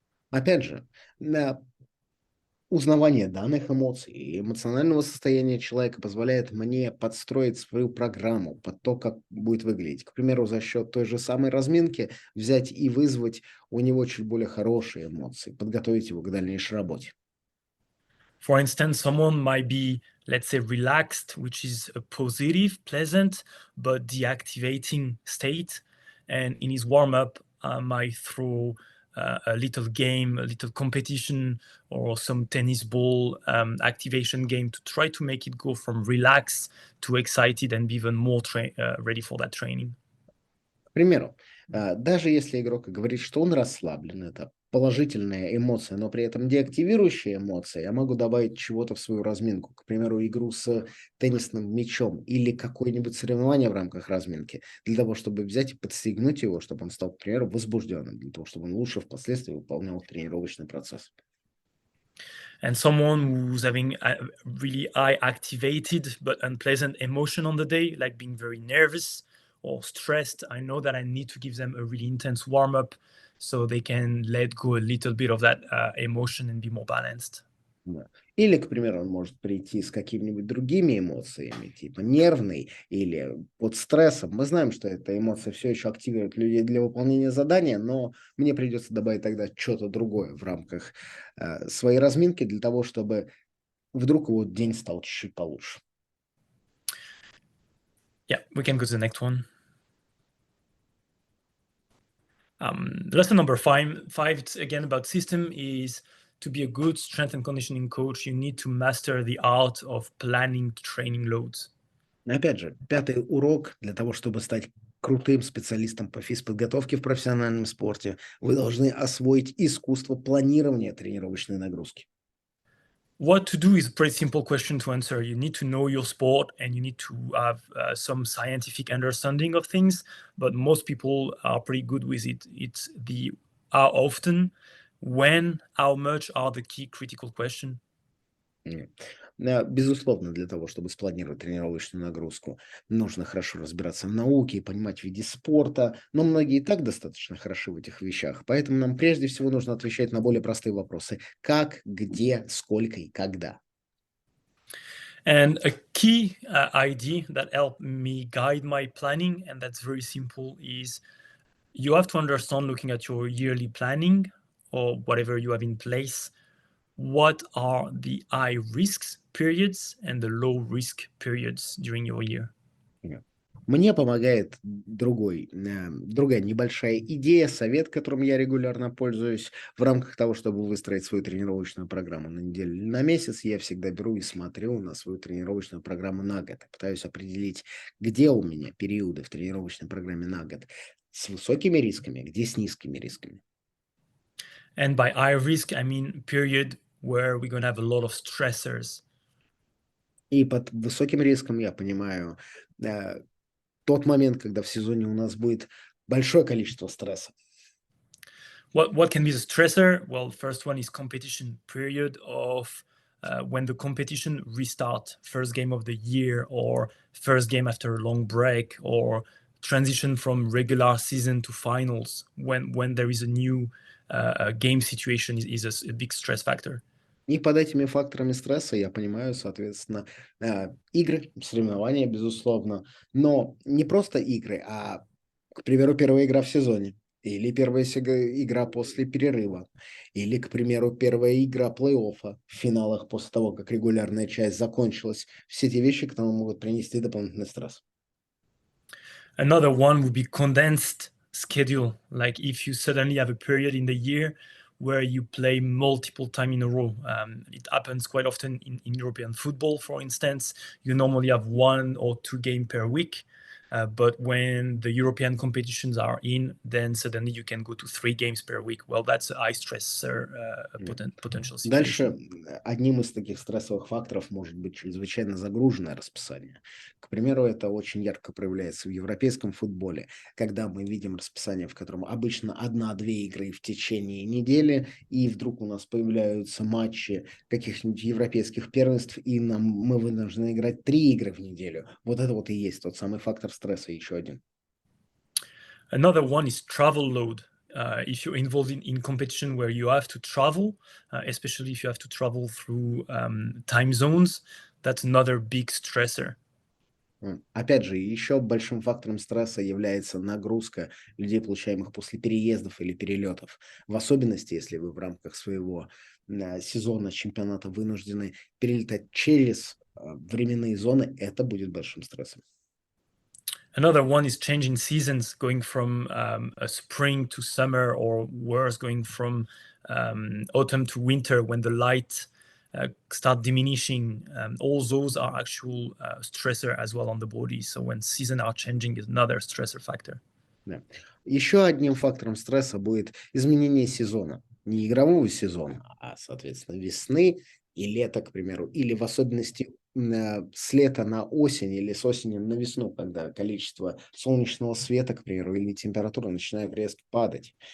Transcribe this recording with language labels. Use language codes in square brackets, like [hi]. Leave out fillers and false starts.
[ru] Опять же, узнавание данных эмоций и эмоционального состояния человека позволяет мне подстроить свою программу под то, как будет выглядеть. К примеру, за счет той же самой разминки взять и вызвать у него чуть более хорошие эмоции, подготовить его к дальнейшей работе. [en] For instance, someone might be, let's say, relaxed, which is a positive, pleasant, but deactivating state. And in his warm up, I might throw a little game, a little competition, or some tennis ball activation game to try to make it go from relaxed to excited and be even more ready for that training. [ru] К примеру, даже если игрок говорит, что он расслаблен, это положительная эмоция, но при этом деактивирующая эмоция, я могу добавить чего-то в свою разминку. К примеру, игру с теннисным мячом или какое-нибудь соревнование в рамках разминки, для того, чтобы взять и подстегнуть его, чтобы он стал, к примеру, возбужденным, для того, чтобы он лучше впоследствии выполнял тренировочный процесс. [en] And someone who's having a really high activated but unpleasant emotion on the day, like being very nervous or stressed, I know that I need to give them a really intense warm up so they can let go a little bit of that emotion and be more balanced. [ru] Да. Или, к примеру, он может прийти с какими-нибудь другими эмоциями, типа нервный или под стрессом. Мы знаем, что эта эмоция все еще активирует людей для выполнения задания, но мне придется добавить тогда что-то другое в рамках своей разминки для того, чтобы вдруг его день стал чуть-чуть получше. [en] Yeah, we can go to the next one. Lesson number five, it's again about system, is to be a good strength and conditioning coach, you need to master the art of planning training loads. [ru] Но опять же, пятый урок для того, чтобы стать крутым специалистом по физподготовке в профессиональном спорте, вы должны освоить искусство планирования тренировочной нагрузки. [en] What to do is a pretty simple question to answer. You need to know your sport and you need to have some scientific understanding of things, but most people are pretty good with it. It's the how often, when, how much are the key critical question. [ru] Безусловно, для того, чтобы спланировать тренировочную нагрузку, нужно хорошо разбираться в науке и понимать виды спорта, но многие и так достаточно хороши в этих вещах, поэтому нам прежде всего нужно отвечать на более простые вопросы: как, где, сколько и когда. [en] And a key idea that helped me guide my planning, and that's very simple, is you have to understand, looking at your yearly planning or whatever you have in place, what are the high risks periods and the low risk periods during your year. [ru] Мне помогает другая небольшая идея, совет, которым я регулярно пользуюсь в рамках того, чтобы выстроить свою тренировочную программу на неделю или на месяц. Я всегда беру и смотрю на свою тренировочную программу на год. Пытаюсь определить, где у меня периоды в тренировочной программе на год с высокими рисками, где с низкими рисками. [en] And by high risk, I mean period where we're going to have a lot of stressors. [ru] И под высоким риском я понимаю тот момент, когда в сезоне у нас будет большое количество стресса. [en] What can be the stressor? Well, first one is competition period of when the competition restart, first game of the year or first game after a long break, or transition from regular season to finals, when there is a new game situation is a big stress factor. [ru] И под этими факторами стресса я понимаю, соответственно, игры, соревнования, безусловно, но не просто игры, а, к примеру, первая игра в сезоне, или первая игра после перерыва, или, к примеру, первая игра плей-оффа в финалах после того, как регулярная часть закончилась. Все те вещи, которые могут принести дополнительный стресс. [en] Another one would be condensed schedule. Like if you suddenly have a period in the year where you play multiple time in a row. It happens quite often in European football, for instance. You normally have 1 or 2 games per week. But when the European competitions are in, then suddenly you can go to 3 games per week. Well, that's a high stressor potential situation. [ru] Дальше одним из таких стрессовых факторов может быть чрезвычайно загруженное расписание. К примеру, это очень ярко проявляется в европейском футболе, когда мы видим расписание, в котором обычно 1-2 игры в течение недели, и вдруг у нас появляются матчи каких-нибудь европейских первенств, и мы вынуждены играть 3 игры в неделю. Вот это вот и есть тот самый фактор стресса, еще один. [en] Another one is travel load. If you're involved in competition where you have to travel, especially if you have to travel through time zones, that's another big stressor. [ru] Опять же, еще большим фактором стресса является нагрузка людей, получаемых после переездов или перелетов. В особенности, если вы в рамках своего сезона чемпионата вынуждены перелетать через временные зоны, это будет большим стрессом. [en] Another one is changing seasons, going from a spring to summer, or worse, going from autumn to winter when the light start diminishing. All those are actual stressor as well on the body. So when seasons are changing is another stressor factor. [ru] Да. Еще одним фактором стресса будет изменение сезона. Не игрового сезона, а, соответственно, весны и лета, к примеру, или в особенности с лета на осень или с осени на весну, когда количество солнечного света, к примеру, или температура начинает резко падать.